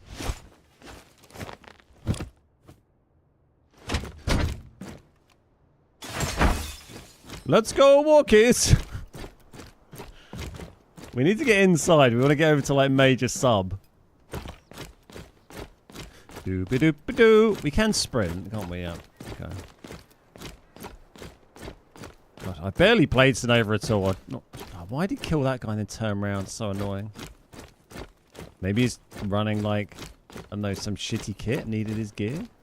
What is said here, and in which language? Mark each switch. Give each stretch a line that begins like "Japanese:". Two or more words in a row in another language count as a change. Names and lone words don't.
English: Let's go, walkies! We need to get inside. We want to get over to, like, major sub. Doo-ba-doo-ba-doo. We can sprint, can't we? Yeah. Okay. God, I barely played Sonova at all. Why did he kill that guy and then turn around? So annoying. Maybe he's running, like, I don't know, some shitty kit, needed his gear.